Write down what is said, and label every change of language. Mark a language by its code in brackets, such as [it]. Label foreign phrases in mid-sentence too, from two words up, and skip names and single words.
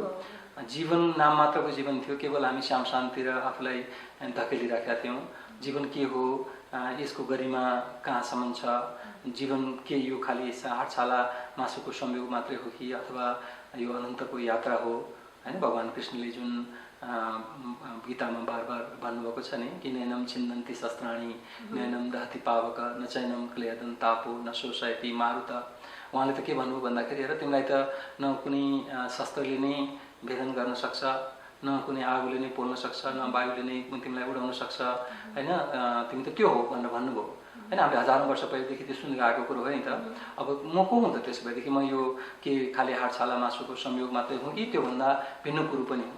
[ne] जीवन नाम मात्रको जीवन थियो। केवल हामी श्यामशान्तिर आफूलाई धकेलिरहेका थियौँ। जीवन के हो, यसको गरिमा कहाँसम्म छ, जीवन के यो खालि हाटछाला मासुको संयोग मात्रै हो कि अथवा यो अनन्तको यात्रा हो, हैन? भगवान् कृष्णले जुन गीतामा बार बार भन्नुभएको छ नि कि [sa] नैनम छिन्दन्ति शस्त्राणि नैनम दहति पावक न चैनम क्लेदन तापो न शोषयति मारुत। [ne] उहाँले त के भन्नुभयो भन्दाखेरि, हेर तिमीलाई त न कुनै शस्त्रले नै भेदन गर्न सक्छ, न कुनै आगोले नै पोल्न सक्छ, न वायुले नै तिमीलाई उडाउन सक्छ, हैन? तिमी त त्यो हो भनेर भन्नुभयो, हैन? हामीले हजारौँ वर्ष पहिलेदेखि त्यो सुनेर आएको कुरो हो नि त। अब म को हुँ त त्यसो भएदेखि? म यो के खालि हाटछाला मासुको संयोग मात्रै हो कि त्योभन्दा भिन्न कुरो पनि हो?